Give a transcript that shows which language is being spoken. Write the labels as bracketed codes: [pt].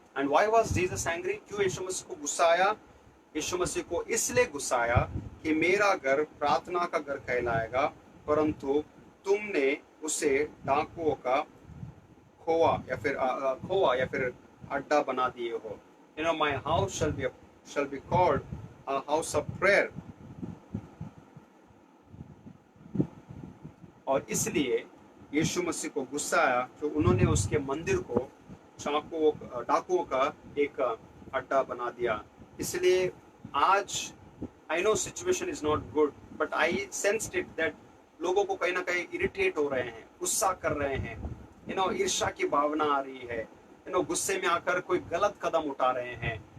[en] And why was Jesus angry? [hi] क्यों यीशु मसीह को गुस्सा आया? यीशु मसीह को इसलिए गुस्सा आया कि मेरा घर प्रार्थना का घर कहलाएगा, परंतु तुमने उसे डाकुओं का खोआ या फिर अड्डा बना दिए हो। [en] My house shall be called a house of prayer। [hi] और इसलिए यीशु मसीह को गुस्सा आया कि उन्होंने उसके मंदिर को डाकुओं का एक अड्डा बना दिया। इसलिए आज [en] I know situation is not good, but I sensed it that [hi] लोगों को कहीं ना कहीं इरिटेट हो रहे हैं, गुस्सा कर रहे हैं, ईर्ष्या की भावना आ रही है, गुस्से में आकर कोई गलत कदम उठा रहे हैं।